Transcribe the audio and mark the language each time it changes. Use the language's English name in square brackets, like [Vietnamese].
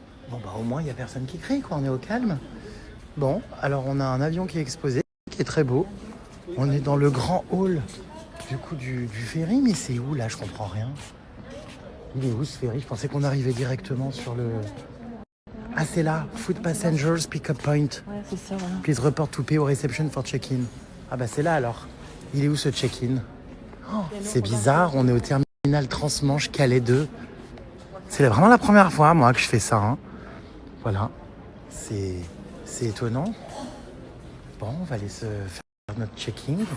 [French] Bon, bah au moins, il n'y a personne qui crie, quoi, on est au calme. Bon, alors on a un avion qui est exposé, qui est très beau. On est dans le grand hall du ferry, mais c'est où là? Je comprends rien. Il est où ce ferry? Je pensais qu'on arrivait directement sur le... Ah, c'est là, Food Passengers Pick-up Point. Ouais, c'est ça, voilà. [English] Please report to pay au reception for check-in. [French] Ah bah c'est là alors. Il est où ce check-in? Oh, c'est bizarre, on est au terminal Transmanche Calais 2. C'est vraiment la première fois, moi, que je fais ça. Hein. Voilà. C'est étonnant. Bon, on va aller se faire notre check-in.